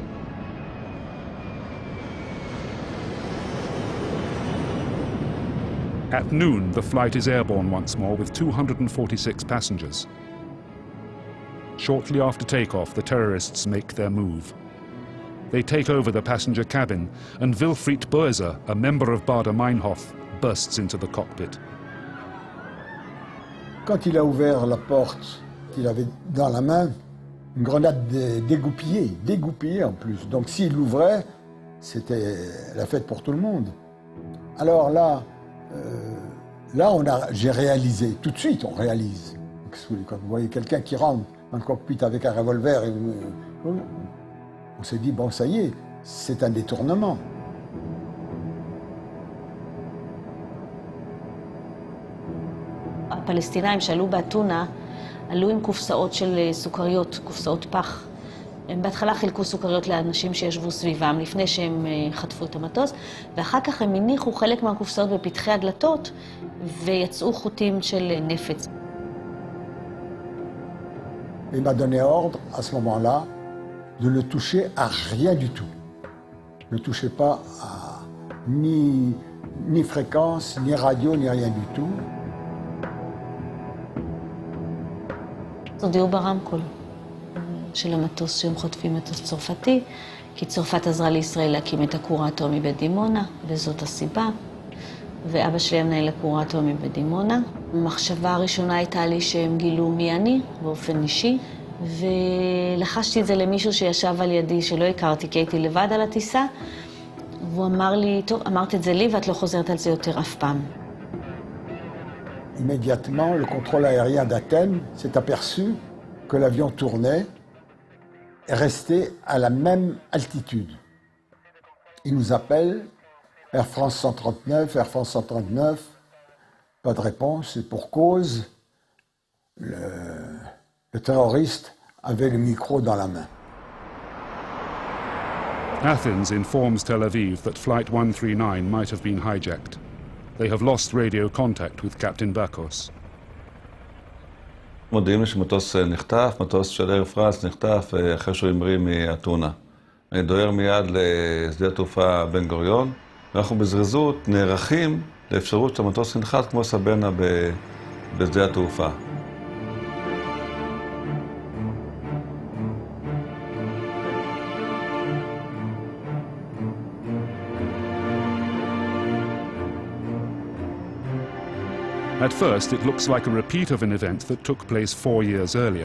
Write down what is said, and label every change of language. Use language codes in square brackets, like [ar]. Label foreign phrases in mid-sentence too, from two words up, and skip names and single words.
[en] At noon, the flight is airborne once more with 246 passengers. Shortly after takeoff, the terrorists make their move. They take over the passenger cabin, and Wilfried Böse, a member of Baader-Meinhof, bursts into the cockpit. [fr] Quand il a ouvert la porte, il avait dans la main une grenade dégoupillée en plus. Donc s'il l'ouvrait, c'était la fête pour tout le monde. Alors là, j'ai réalisé, tout de suite on réalise. Quand vous voyez quelqu'un qui rentre dans le cockpit avec un revolver, on s'est dit, bon ça y est, c'est un détournement. [he] הפלסטינאים שעלו באתונה עלו עם קופסאות של סוכריות, קופסאות פח. הם בהתחלה חילקו סוכריות לאנשים שישבו סביבם לפני שהם חטפו את המטוס, ואחר כך הם הניחו חלק מהקופסאות בפתחי הדלתות ויצאו חוטים של נפץ. [fr] Il m'a donné ordre à ce moment-là de ne toucher à rien du tout. Ne touchez pas à ni fréquence, ni radio, ni rien du tout. [he] הודיעו ברמקול של המטוס שהם חוטפים מטוס צרפתי, כי צרפת עזרה לישראל להקים את הכור האטומי בדימונה, וזאת הסיבה. ואבא שלי המנהל הכור האטומי בדימונה. המחשבה הראשונה הייתה לי שהם גילו מי אני, באופן אישי, ולחשתי את זה למישהו שישב על ידי שלא הכרתי, כי הייתי לבד על הטיסה, והוא אמר לי, טוב, אמרת את זה לי ואת לא חוזרת על זה יותר אף פעם. [fr] Immédiatement, le contrôle aérien d'Athènes s'est aperçu que l'avion tournait et restait à la même altitude. Il nous appelle, Air France 139, Air France 139, pas de réponse, et pour cause, le terroriste avait le micro dans la main. [en] Athens informs Tel Aviv that Flight 139 might have been hijacked. They have lost radio contact with Captain Bakos. [he] מודיעים לי שמטוס נחטף, מטוס של אייר פרנס נחטף אחרי שהוא המריא מאתונה. אני דוהר מיד לשדה התעופה בן גוריון, ואנחנו בזריזות נערכים לאפשרות שהמטוס ינחת כמו סבנה בשדה התעופה. [en] At first, it looks like a repeat of an event that took place 4 years earlier.